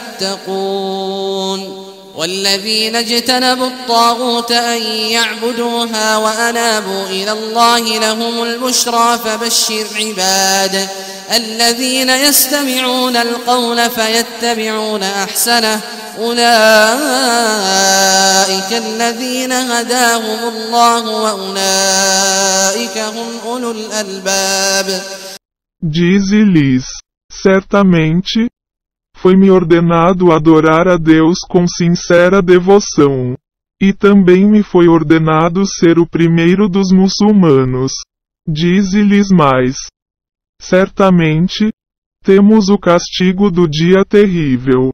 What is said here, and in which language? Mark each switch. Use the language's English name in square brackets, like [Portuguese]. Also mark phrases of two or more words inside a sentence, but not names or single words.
[Arabic] فاتقون والذين اجتنبوا الطاغوت أن يعبدوها وأنابوا إلى الله لهم البشرى فبشر عباد الذين يستمعون القول فيتبعون أحسنه أولئك الذين هداهم الله وأولئك هم أولو الألباب. [Portuguese] Dize-lhes: certamente, foi-me ordenado adorar a Deus com sincera devoção. E também me foi ordenado ser o primeiro dos muçulmanos. Dize-lhes mais: certamente, temos o castigo do dia terrível.